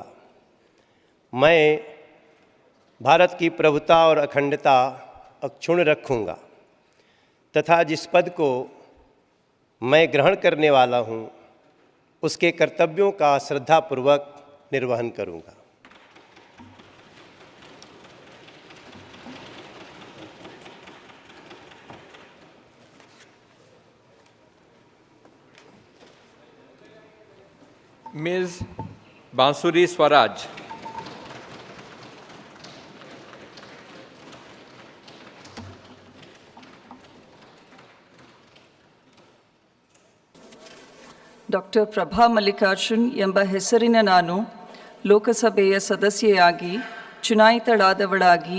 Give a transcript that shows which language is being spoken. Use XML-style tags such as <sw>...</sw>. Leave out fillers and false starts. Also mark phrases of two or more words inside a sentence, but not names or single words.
<hi>मैं भारत की प्रभुता और अखंडता अक्षुण्ण रखूँगा तथा जिस पद को मैं ग्रहण करने वाला हूँ, उसके कर्तव्यों का श्रद्धापूर्वक निर्वहन करूँगा। मिस बांसुरी स्वराज,</hi> <kn>ಡಾಕ್ಟರ್ ಪ್ರಭಾ ಮಲ್ಲಿಕಾರ್ಜುನ್ ಎಂಬ ಹೆಸರಿನ ನಾನು ಲೋಕಸಭೆಯ ಸದಸ್ಯೆಯಾಗಿ ಚುನಾಯಿತಳಾದವಳಾಗಿ</kn>